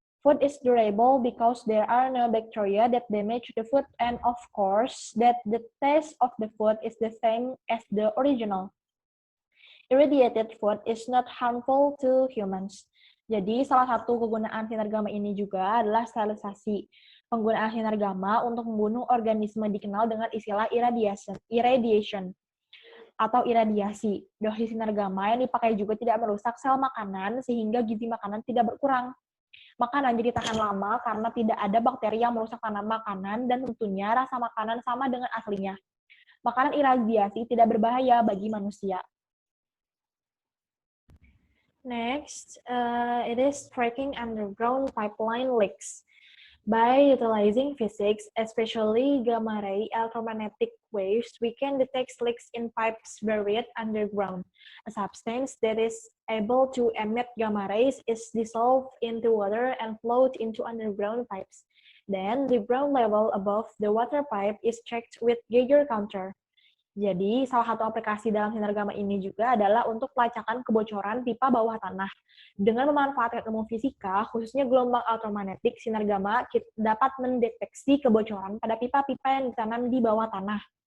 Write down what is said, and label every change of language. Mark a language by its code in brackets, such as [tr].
[en] Food is durable because there are no bacteria that damage the food, and of course, that the taste of the food is the same as the original. Irradiated food is not harmful to humans. [id] Jadi, salah satu kegunaan sinar gamma ini juga adalah sterilisasi. Penggunaan sinar gamma untuk membunuh organisme dikenal dengan istilah irradiation atau iradiasi. Dosis sinar gamma yang dipakai juga tidak merusak sel makanan sehingga gizi makanan tidak berkurang. Makanan jadi tahan lama karena tidak ada bakteri yang merusak tanam makanan dan tentunya rasa makanan sama dengan aslinya. Makanan iradiasi tidak berbahaya bagi manusia. [en] Next, it is tracking underground pipeline leaks. By utilizing physics, especially gamma ray electromagnetic waves, we can detect leaks in pipes buried underground. A substance that is able to emit gamma rays is dissolved into water and flowed into underground pipes. Then, the ground level above the water pipe is checked with Geiger counter. [id] Jadi, salah satu aplikasi dalam sinar gamma ini juga adalah untuk pelacakan kebocoran pipa bawah tanah. Dengan memanfaatkan ilmu fisika, khususnya gelombang elektromagnetik, sinar gamma dapat mendeteksi kebocoran pada pipa-pipa yang ditanam di bawah tanah.